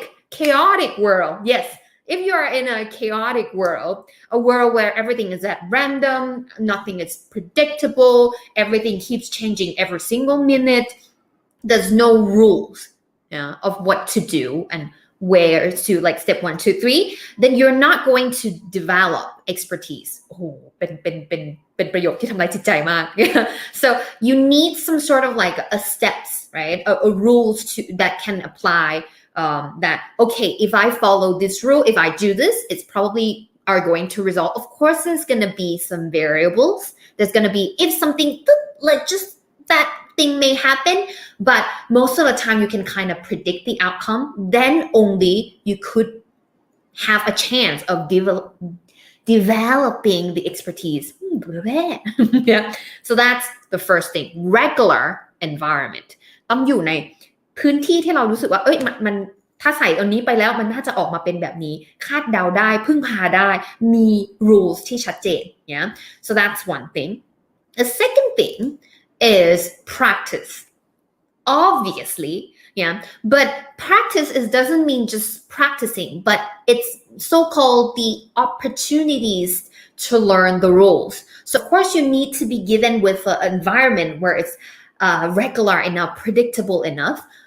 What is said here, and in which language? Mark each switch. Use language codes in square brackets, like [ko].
[en] Chaotic world. Yes. If you are in a chaotic world, a world where everything is at random, nothing is predictable, everything keeps changing every single minute, there's no rules, yeah, of what to do and where to, like step 1, 2, 3, then you're not going to develop expertise. [th] โอ้โหเป็นประโยคที่ทำลายจิตใจมาก [en] So you need some sort of like a steps, right? A rules that can apply, that okay, if I follow this rule, if I do this, it's probably are going to result. Of course there's going to be some variables. There's going to be if something like just that thing may happen, but most of the time you can kind of predict the outcome. Then only you could have a chance of developing the expertise. Yeah. So that's the first thing. Regular environment. [th] ต้องอยู่ในพื้นที่ที่เรารู้สึกว่ามันถ้าใส่ตรงนี้ไปแล้วมันน่าจะออกมาเป็นแบบนี้คาดเดาได้พึ่งพาได้มี rules ที่ชัดเจน [en] yeah. So that's one thing. The second thing is practice. Obviously, yeah, but practice doesn't mean just practicing, but it's so-called the opportunities to learn the rules. So of course you need to be given with an environment where it's regular enough, predictable enough.